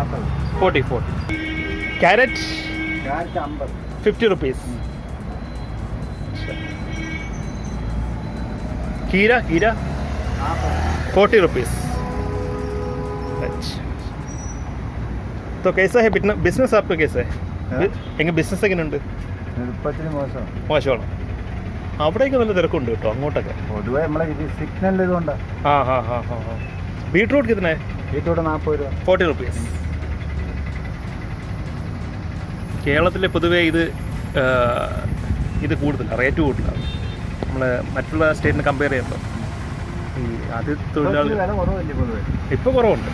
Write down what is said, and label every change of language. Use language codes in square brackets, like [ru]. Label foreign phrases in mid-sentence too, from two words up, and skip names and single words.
[en] 40। carrot 50 rupees. [hi] खीरा 40 रुपीज़। अच्छा, तो कैसा है बिजनेस आपका? कैसा है [ml] എങ്ങനെ ബിസിനസ് എങ്ങനെയുണ്ട്? മോശമാണ്. അവിടേക്ക് നല്ല തിരക്കുണ്ട് കേട്ടോ, അങ്ങോട്ടൊക്കെ പൊതുവെ നമ്മളെ സിഗ്നൽ ഇതുകൊണ്ടാണ്. [hi] बीटरूट कितना है? [ml] ബീറ്റ്റൂട്ട് 40 രൂപ. [en] 40 rupees. [ml] കേരളത്തിലെ പൊതുവേ ഇത് കൂടുതലാണ്, റേറ്റ് കൂടുതലാണ് നമ്മൾ മറ്റുള്ള സ്റ്റേറ്റിനെ കമ്പയർ ചെയ്യുമ്പോൾ. ഈ അത് തൊഴിലാളി വില കുറവല്ലേ പൊതുവെ? ഇപ്പോൾ കുറവുണ്ട്.